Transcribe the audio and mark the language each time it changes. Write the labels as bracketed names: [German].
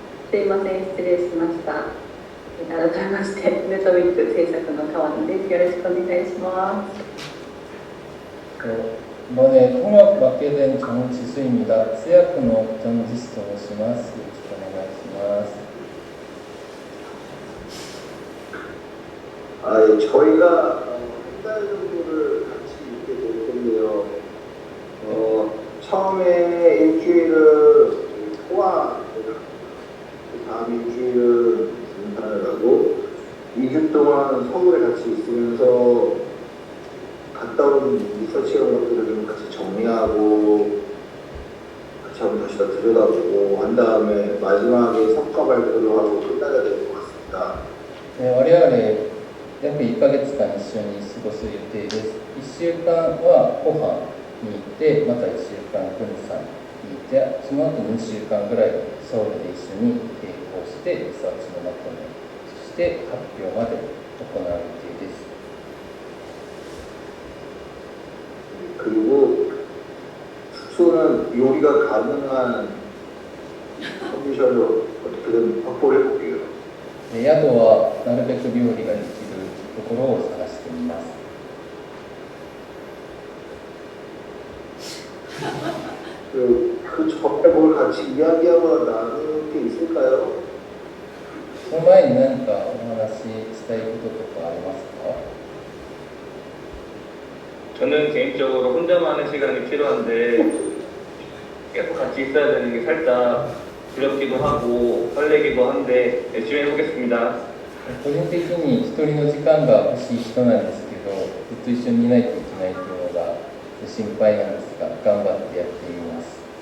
[Japanese] すいません、失礼しました。改めまして、ネトミック制作の川野です。よろしくお願いします。 [Korean] 이번에 통역 맡게 된 정지수입니다. 스야크노 [Japanese] 정지수と申します。よろしくお願いします。 [Korean] 저희가 한 달 정도를 같이 있게 될 텐데요. 처음에 일주일은 포항을 하고, 그 다음 일주일은 부산을 하고, 2주 동안 서울에 같이 있으면서 갔다 온 리서치 이런 것들을 좀 같이 정리하고 같이 한번 다시 다 들여다보고 한 다음에 마지막에 성과 발표를 하고 끝나야 될 것 같습니다. [Japanese] 我々約1ヶ月間一緒に過ごす予定です。 1週間はポハンに行って、また1週間プンサンに行って、その後2週間ぐらいソウルで一緒に並行してリサーチのまとめ、そして発表まで行う予定です。 [Korean] 그리고 숙소는 요리가 가능한 컨디션으로 어떻게든 확보를 해볼게요. [Japanese] 宿はなるべく料理ができるところを探してみます。 [Korean] 그 전에 뭘 같이 이야기하거나 나눌 게 있을까요? [Japanese] その前に何かお話ししたいこととかありますか？ [Korean] 저는 개인적으로 혼자만의 시간이 필요한데 계속 같이 있어야 되는 게 살짝 두렵기도 하고 설레기도 한데 열심히 해보겠습니다. [Japanese] 個人的に一人の時間が欲しい人なんですけど、ずっと一緒にいないといけないというのが心配なんですが、頑張ってやってみます。